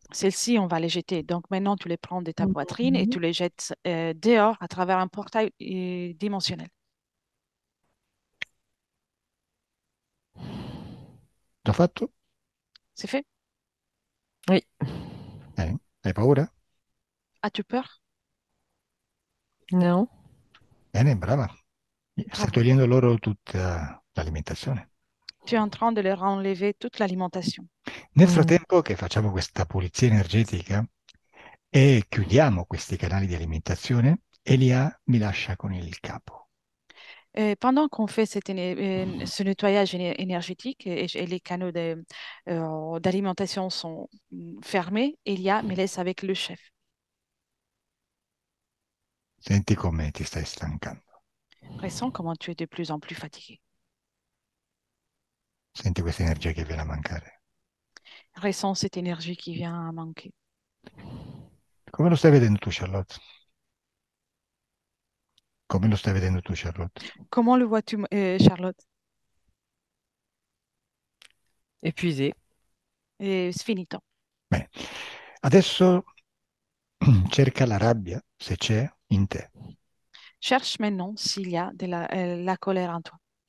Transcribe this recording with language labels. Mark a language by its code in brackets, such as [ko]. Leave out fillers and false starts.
[fr] Celles-ci, on va les jeter. Donc maintenant, tu les prends de ta poitrine et tu les jettes dehors à travers un portail dimensionnel. [it] L'ho fatto? [fr] C'est fait? Oui. [it] Hai paura? [fr] As-tu peur? Non. [it] Bene, brava. Stai [fr] Bravo. [it] togliendo loro tutta l'alimentazione. [fr] Tu es en train de leur enlever toute l'alimentation. [it] Nel Mm. frattempo che facciamo questa pulizia energetica e chiudiamo questi canali di alimentazione, Elia mi lascia con il capo. [fr] Pendant qu'on fait ce nettoyage énergétique et les canaux d'alimentation sont fermés, Elia me laisse avec le chef. [it] Senti come ti stai stancando. [fr] Ressens comment tu es de plus en plus fatigué. [it] Senti questa energia che viene a mancare. [fr] Ressens cette énergie qui vient à manquer. [it] Come lo stai vedendo tu, Charlotte? Come lo stai vedendo tu, Charlotte? [fr] Comment le vois-tu, Charlotte? Épuisé. Et c'est finito. [it] Bene. Adesso cerca la rabbia, se c'è, in te. [fr] Cherche maintenant s'il y a la colère en toi.